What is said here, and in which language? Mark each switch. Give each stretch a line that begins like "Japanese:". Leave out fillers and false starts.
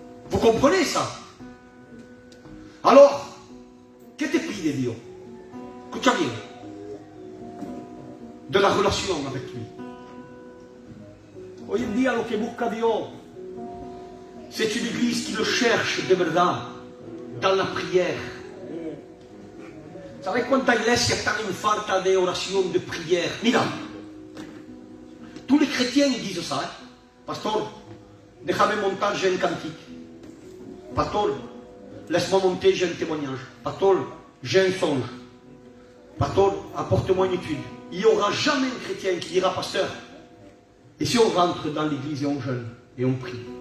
French: Vous comprenez ça? Alors,
Spanish: ¿qué te pide Dios? Escucha bien.
French: De la relation avec lui.
Spanish: Hoy en día lo que busca Dios,
French: c'est une église qui le cherche
Spanish: de verdad,
French: dans la prière.
Spanish: ¿Sabes cuánta iglesia están en falta de oración,
French: de prière?
Spanish: Mira,
French: tous les chrétiens ils disent ça. Hein? Pastor,
Spanish: déjame montar,
French: j'ai un cantique. Pastor, laisse-moi monter, j'ai un témoignage. Pastor, j'ai un songe. Pastor, apporte-moi une étude. Il n'y aura jamais un chrétien qui dira, pasteur, et si on rentre dans l'église et on jeûne et on prie?